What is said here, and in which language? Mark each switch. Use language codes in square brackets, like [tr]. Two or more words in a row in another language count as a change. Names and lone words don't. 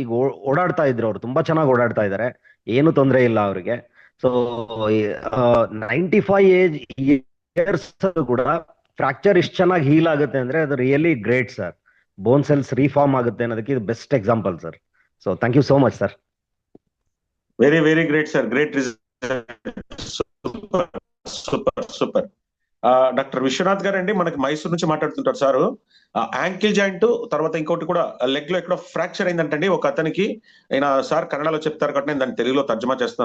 [kn] ಈಗ ಓಡಾಡ್ತಾ ಇದ್ರು, ಅವ್ರು ತುಂಬಾ ಚೆನ್ನಾಗಿ ಓಡಾಡ್ತಾ ಇದ್ದಾರೆ, ಏನು ತೊಂದರೆ ಇಲ್ಲ ಅವ್ರಿಗೆ. ಸೊ 95 ಇಯರ್ಸ್ ಕೂಡ ಫ್ರಾಕ್ಚರ್ ಇಷ್ಟು ಚೆನ್ನಾಗಿ ಹೀಲ್ ಆಗುತ್ತೆ ಅಂದ್ರೆ ಅದು [en] really great sir. bone cells reform [kn] ಆಗುತ್ತೆ ಅನ್ನೋದಕ್ಕೆ ಇದು [en] best example sir. so thank you so much sir. very very great sir, great result, super. [te] డాక్టర్ విశ్వనాథ్ గారు అండి, మనకి మైసూర్ నుంచి మాట్లాడుతుంటారు సారు. [en] ankle joint [te] తర్వాత ఇంకోటి కూడా లెగ్ లో ఎక్కడో ఫ్రాక్చర్ అయిందంటండి ఒక అతనికి. ఆయన సార్ కన్నడలో చెప్తారు కాబట్టి నేను దాన్ని తెలుగులో తర్జుమా చేస్తాను.